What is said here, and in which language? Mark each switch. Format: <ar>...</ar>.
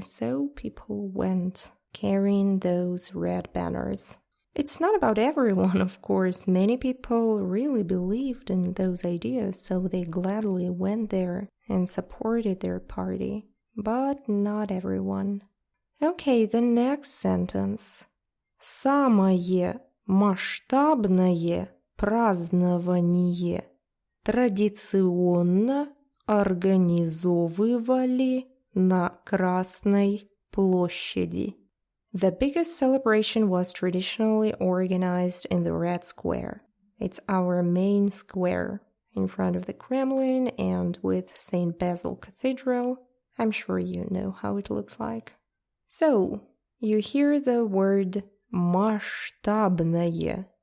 <en>So people went carrying those red banners. It's not about everyone, of course. Many people really believed in those ideas, so they gladly went there and supported their party. But not everyone. Okay, the next sentence.</en> <ru>Самое масштабное празднование традиционно организовывали на Красной площади.</ru> <en>The biggest celebration was traditionally organized in the Red Square. It's our main square in front of the Kremlin and with St. Basil Cathedral. I'm sure you know how it looks like. So, you hear the word масштабное.</en>